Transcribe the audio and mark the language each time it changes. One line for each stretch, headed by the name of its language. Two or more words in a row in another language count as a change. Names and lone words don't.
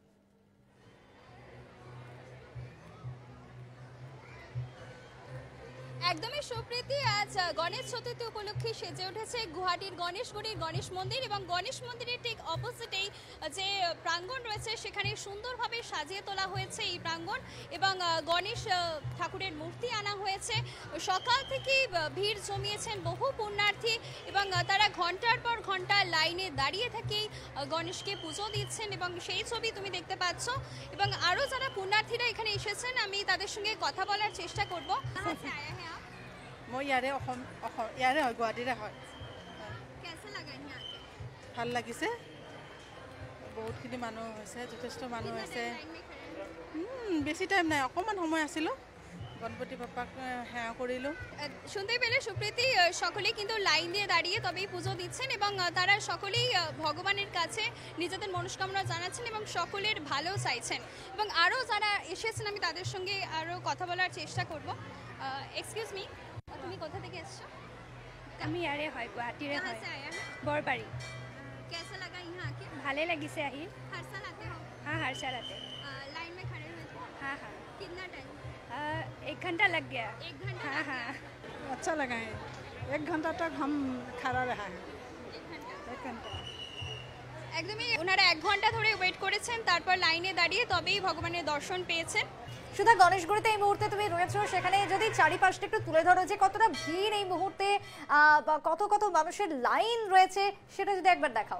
Bangla: একদমই সুপ্রীতি, আজ গণেশ চতুর্থী উপলক্ষে সেজে উঠেছে গুয়াহাটির গণেশগুড়ির গণেশ মন্দির এবং গণেশ মন্দিরের ঠিক অপোজিটেই যে প্রাঙ্গণ রয়েছে সেখানে সুন্দরভাবে সাজিয়ে তোলা হয়েছে এই প্রাঙ্গণ এবং গণেশ ঠাকুরের মূর্তি আনা হয়েছে। সকাল থেকেই ভিড় জমিয়েছেন বহু পুণ্যার্থী এবং তারা ঘন্টার পর ঘন্টা লাইনে দাঁড়িয়ে থেকেই গণেশকে পুজো দিচ্ছেন এবং সেই ছবি তুমি দেখতে পাচ্ছ। এবং আরও যারা পুণ্যার্থীরা এখানে এসেছেন আমি তাদের সঙ্গে কথা বলার চেষ্টা করব।
Assamese: মই ইয়াৰে হয়, গুৱাহাটীৰে হয়। ভাল লাগিছে, বহুতখিনি মানুহ হৈছে, যথেষ্ট মানুহ হৈছে। বেছি টাইম নাই, অকণমান সময় আছিলোঁ, গণপতি বাপ্পাক সেৱা কৰিলোঁ।
Bangla: শুনতেই পেলে সুপ্রীতি, সকলেই কিন্তু লাইন দিয়ে দাঁড়িয়ে তবেই পুজো দিচ্ছেন এবং তারা সকলেই ভগবানের কাছে নিজেদের মনস্কামনা জানাচ্ছেন এবং সকলের ভালো চাইছেন। এবং আরও যারা এসেছেন আমি তাদের সঙ্গে আরও কথা বলার চেষ্টা করব।
English: excuse me,
Bangla: তুমি কোথা থেকে এসছো?
Assamese: আমি ইয়াৰে হয়, গুৱাহাটীৰে হয়, বৰবাৰী।
Hindi: कैसा लगा यहाँ आके?
Assamese: ভালে লাগিছে আহি।
Hindi: हर साल आते हो? हाँ, हर साल आते। लाइन में खड़े हुए थे? हाँ हाँ, कितना टाइम? 1 घंटा लग गया। 1 घंटा? हाँ हाँ, अच्छा लगा है, 1 घंटा तक हम खड़ा रहा है। 1 घंटा? 1 घंटा
Bangla: একদমই, ওনারা 1 ঘন্টা ধরে ওয়েট করেছেন, তারপর লাইনে দাঁড়িয়ে তবেই ভগবানের দর্শন পেয়েছেন। সুধা, গণেশগুড়িতে এই মুহূর্তে তুমি রয়েছো, সেখানে যদি চারিপাশটা একটু তুলে ধরো যে কতটা ভিড় এই মুহূর্তে, কত কত মানুষের লাইন রয়েছে সেটা যদি একবার দেখাও।